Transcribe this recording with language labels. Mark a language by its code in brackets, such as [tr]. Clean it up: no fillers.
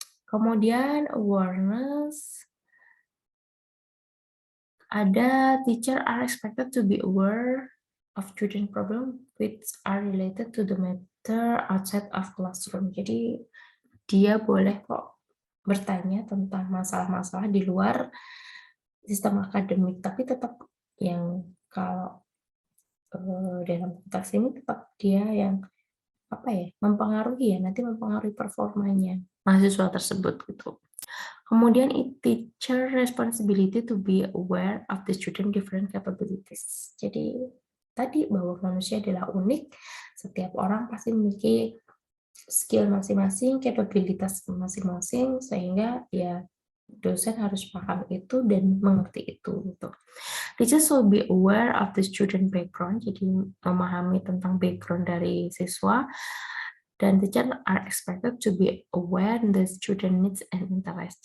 [id] Kemudian [en] awareness, ada teacher are expected to be aware of student problem which are related to the matter outside of classroom. [id] Jadi dia boleh kok bertanya tentang masalah-masalah di luar sistem akademik, tapi tetap yang kalau dalam konteks ini tetap dia yang mempengaruhi ya, nanti mempengaruhi performanya mahasiswa tersebut gitu. Kemudian [en] teacher responsibility to be aware of the student different capabilities. [id] Jadi tadi bahwa manusia adalah unik, setiap orang pasti memiliki skill masing-masing, kapabilitas masing-masing, sehingga ya dosen harus paham itu dan mengerti itu gitu. [en] Teachers should be aware of the student background, [id] jadi memahami tentang background dari siswa, dan [en] teacher are expected to be aware the student needs and interest.